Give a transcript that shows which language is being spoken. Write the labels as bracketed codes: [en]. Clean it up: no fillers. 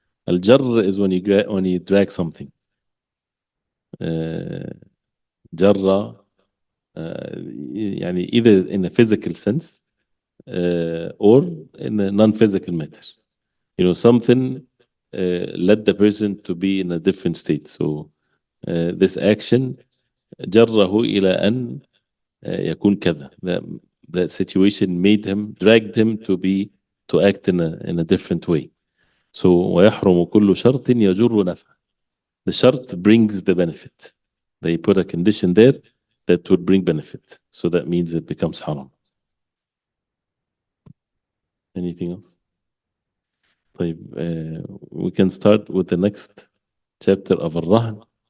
[ar] الجر [en] is when you drag something. [ar] جر, يعني [en] either in a physical sense or in a non-physical matter. Something led the person to be in a different state. So this action [ar] جره إلى أن يكون كذا. [en] That situation dragged him to act in a different way. [ar] So ويحرم كل شرط يجر نفع. [en] The shart brings the benefit. They put a condition there that would bring benefit. So that means it becomes haram. Anything else? [ar] طيب, [en] we can start with the next chapter of Al-Rahn.